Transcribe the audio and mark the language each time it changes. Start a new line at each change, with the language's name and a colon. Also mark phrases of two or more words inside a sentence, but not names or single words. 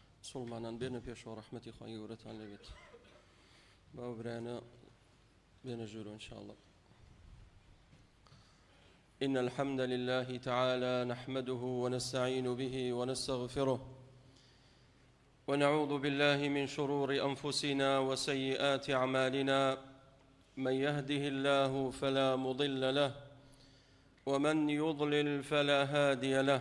Central Kurdish: مسلمانان بێنە پێشەوە ڕەحمەتی خوای گەورەتان لەبێت. باو برایانە بێنە ژوورەوە
Arabic: إن شاء الله. إن الحمد لله تعالى نحمده ونستعين به ونستغفره ونعوذ بالله من شرور أنفسنا وسيئات أعمالنا، من يهده الله فلا مضل له ومن يضلل فلا هادي له.